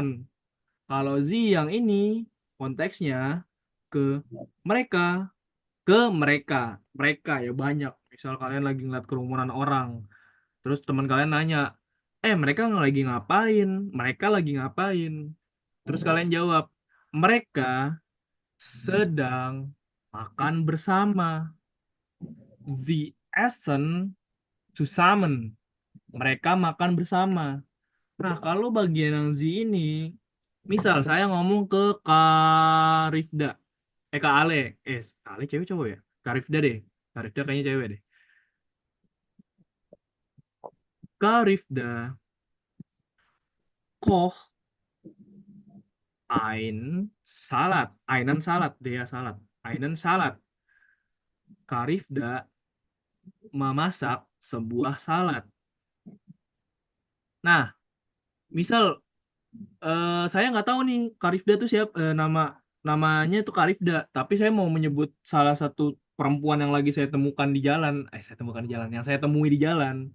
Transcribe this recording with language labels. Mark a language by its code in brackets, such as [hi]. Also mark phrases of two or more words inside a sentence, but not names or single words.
[id] Kalau Z yang ini, konteksnya ke mereka, ke mereka. Mereka ya banyak. Misal kalian lagi ngeliat kerumunan orang, terus teman kalian nanya, mereka lagi ngapain? Mereka lagi ngapain? Terus kalian jawab, mereka sedang makan bersama. [de] Sie essen zusammen. [id] Mereka makan bersama. Nah, kalau bagian yang Z ini, misal saya ngomong ke Karifda, Kak Ale, Kak Ale cewek cowok ya? Karifda deh, Karifda kayaknya cewek deh. [de] Karifda, koch einen Salat, [id] dia salat, [de] einen Salat. [id] Karifda memasak sebuah salad. Nah, misal saya nggak tahu nih Karifda itu siapa, namanya itu Karifda, tapi saya mau menyebut salah satu perempuan yang lagi saya temukan di jalan, yang saya temui di jalan.